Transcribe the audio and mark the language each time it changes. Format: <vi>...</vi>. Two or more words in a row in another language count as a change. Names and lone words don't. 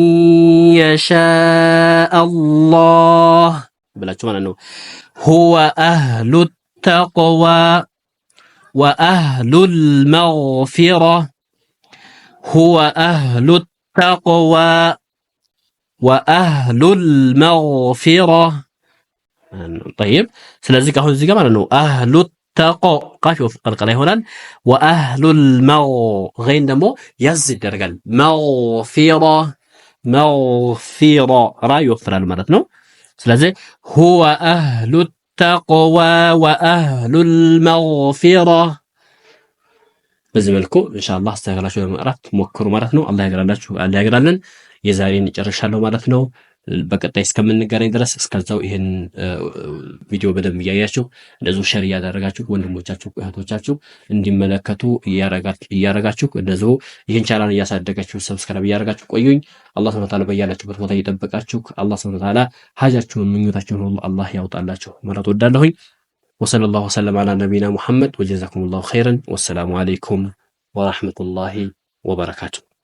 <ar>يشاء الله بلا شو معناه هو أهل التقوى وأهل المغفرة هو أهل التقوى وأهل المغفرة طيب</ar> <am>ስለዚህ አሁን እዚህ ጋር ማለት ነው</am> <ar>أهل التقوى</ar> <am>ቃፊ ወፍቀል ይሆናል</am> <ar>وأهل غين</ar> <am>ደግሞ ያዝ ይደረጋል مغفرة ራ ይወፍራል ማለት ነው ስለዚህ</am> <ar>هو أهل التقوى وأهل المغفرة</ar> <am>በዚህ መልኩ</am> <ar>إن شاء الله</ar> <am>አስተካክላችሁ ለመቅራት ሞክሩ ማለት ነው አላህ ያግራላችሁ አላህ ያግራልን የዛሬን ጨርሻለሁ ማለት ነው በቀጣይ እስከምንገናኝ ድረስ እስከዛው ይሄን ቪዲዮ በደንብ ያያችሁ እንደዚህ ሼር ያደረጋችሁ ወንድሞቻችሁ እህቶቻችሁ እንዲመለከቱ ያረጋችሁ እንደዚህ ይሄን ቻናል ያሳደጋችሁ ሰብስክራይብ ያረጋችሁ ቆዩኝ አላህ</am> <ar>سبحانه وتعالى</ar> <am>በያላችሁበት ቦታ ይጠብቃችሁ አላህ</am> <ar>سبحانه وتعالى</ar> <am>ሀጃችሁን ምኞታችሁን ሁሉ አላህ ያውጣላችሁ ማለት ወዳለሁኝ</am> <ar>وصلى الله وسلم على نبينا محمد وجزاكم الله خيرا والسلام عليكم ورحمة الله وبركاته</ar>